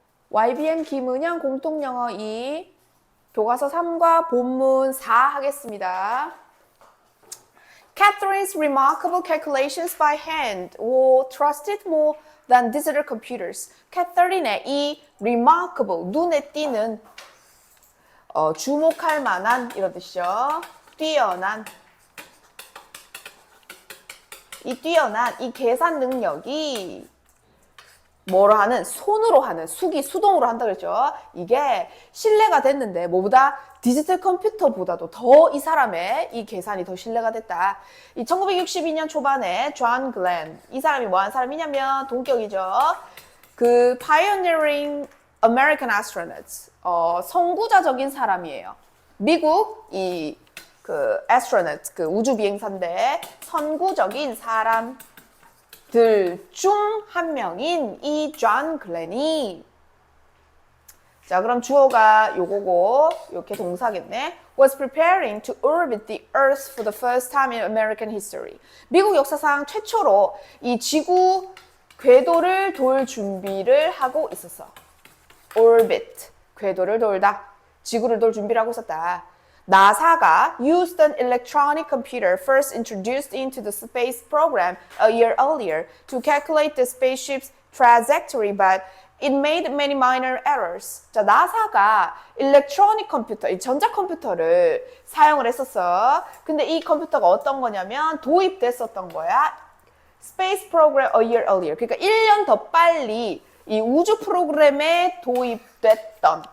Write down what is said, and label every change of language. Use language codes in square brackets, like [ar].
[ko] YBM 김은영 공통영어 2 교과서 3과 본문 4 하겠습니다. [en] Catherine's remarkable calculations by hand were trusted more than digital computers. [ko] 캐서린의 이 remarkable, 눈에 띄는, 주목할 만한 이런 뜻이죠. 뛰어난, 이 계산 능력이 뭐로 하는? 손으로 하는, 수동으로 한다 그랬죠. 이게 신뢰가 됐는데 뭐보다 디지털 컴퓨터보다도 더 이 사람의 이 계산이 더 신뢰가 됐다. 이 1962년 초반에 존 글렌, 이 사람이 뭐 하는 사람이냐면 동격이죠. 그 [en] pioneering American astronauts, [ko] 선구자적인 사람이에요. 미국 그 astronaut, 그 우주 비행사인데 선구적인 사람 중 한 명인 이 존 글렌이, 자 그럼 주어가 요거고 이렇게 동사겠네. [en] was preparing to orbit the earth for the first time in American history. [ko] 미국 역사상 최초로 이 지구 궤도를 돌 준비를 하고 있었어. orbit, 궤도를 돌다, 지구를 돌 준비를 하고 있었다. [en] 나사가 used an electronic computer first introduced into the space program a year earlier to calculate the spaceship's trajectory, but it made many minor errors. [ko] 자, 나사가 electronic 컴퓨터, 이 전자컴퓨터를 사용을 했었어. 근데 이 컴퓨터가 어떤 거냐면 도입됐었던 거야. [en] Space program a year earlier. [ko] 그러니까 1년 더 빨리 이 우주 프로그램에 도입됐던.